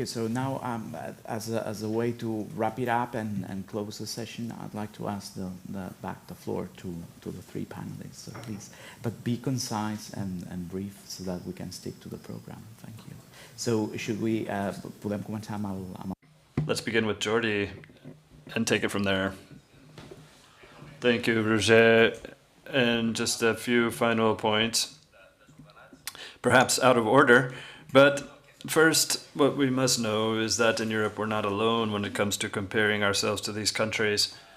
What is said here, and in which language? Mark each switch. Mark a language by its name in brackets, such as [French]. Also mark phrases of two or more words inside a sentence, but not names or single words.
[English] So now, as a way to wrap it up and close the session, I'd like to ask back the floor to the three panelists. So please, but be concise and brief so that we can stick to the program. Thank you. So should we [Catalan] podem començar amb el [English] let's begin with Jordi and take it from there. Thank you, Roger. And just a few final points, perhaps out of order, but first, what we must know is that in Europe, we're not alone when it comes to comparing ourselves to these countries.